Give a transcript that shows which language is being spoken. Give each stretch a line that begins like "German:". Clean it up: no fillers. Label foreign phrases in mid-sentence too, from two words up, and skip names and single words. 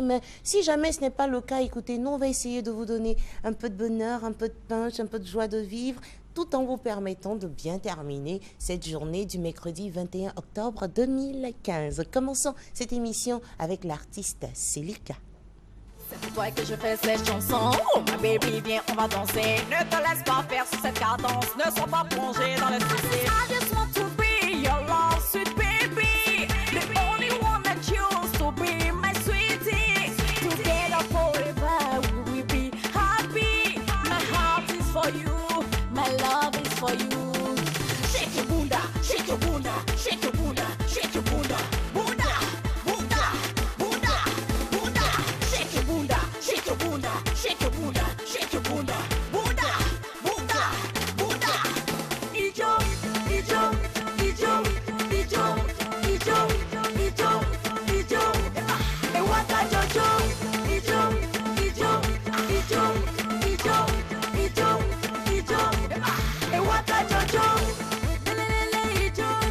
French: Mais si jamais ce n'est pas le cas, écoutez, nous, on va essayer de vous donner un peu de bonheur, un peu de punch, un peu de joie de vivre, tout en vous permettant de bien terminer cette journée du mercredi 21 octobre 2015. Commençons cette émission avec l'artiste Célika. C'est pour toi que je fais cette chanson. Oh ma baby, viens, on va danser. Ne te laisse pas faire sur cette cadence. Ne sois pas plongé dans le souci.
English: I just want to be your love, sweet baby. The only one that chose to be my sweetie. Together forever we will be happy. My heart is for you. My love is for you. Shake your bunda, shake your bunda, shake your bunda, shake your bunda.
Portuguese: Bunda, bunda, bunda, bunda.
English: Shake your bunda, shake your bunda, shake your bunda, shake your bunda.
Portuguese: Bunda, bunda, bunda.
Yoruba: Ijo, ijo, ijo, ijo, ijo, ijo, ijo. E waka jojo. Ijo, ijo, ijo, ijo, ijo, ijo. E waka jojo. Lelele ijo.